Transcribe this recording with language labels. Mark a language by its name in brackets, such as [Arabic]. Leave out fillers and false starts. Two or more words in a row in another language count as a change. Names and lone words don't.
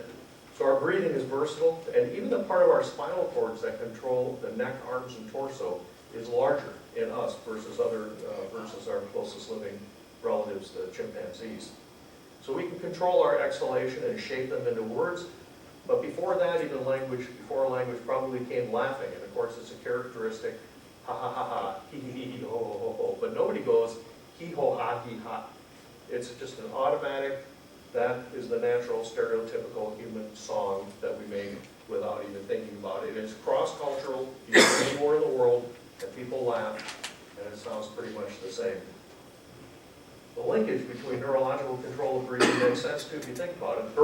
[English] So our breathing is versatile, and even the part of our spinal cords that control the neck, arms, and torso is larger in us versus our closest living relatives, the chimpanzees. So we can control our exhalation and shape them into words. But before that, even before language probably came laughing. And of course, it's a characteristic, ha ha ha ha, hee hee hee, ho ho ho ho. But nobody goes, hee ho ha hee ha. It's just an automatic, that is the natural, stereotypical human song that we make without even thinking about it. It's cross-cultural, you can go anywhere in the world, and people laugh, and it sounds pretty much the same. The linkage between neurological control of breathing makes sense too if you think about it.